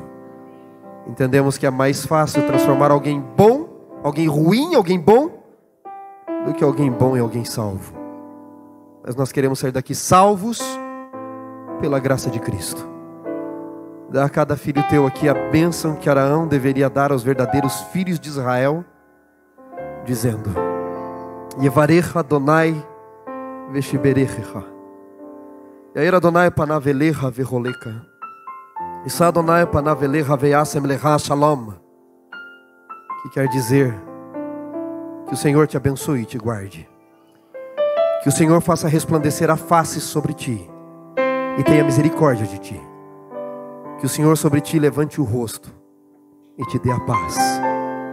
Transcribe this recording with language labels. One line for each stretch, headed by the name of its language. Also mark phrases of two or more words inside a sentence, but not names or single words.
Portuguese: Entendemos que é mais fácil transformar alguém bom, alguém ruim em alguém bom, do que alguém bom em alguém salvo. Mas nós queremos sair daqui salvos pela graça de Cristo. Dá a cada filho teu aqui a bênção que Araão deveria dar aos verdadeiros filhos de Israel, dizendo:
Hebrew: יברכך אדוני וישמרך, יאר אדוני פניו אליך ויחנך, ישא אדוני פניו אליך וישם לך שלום.
Portuguese: Que quer dizer que o Senhor te abençoe e te guarde. Que o Senhor faça resplandecer a face sobre ti e tenha misericórdia de ti. Que o Senhor sobre ti levante o rosto e te dê a paz.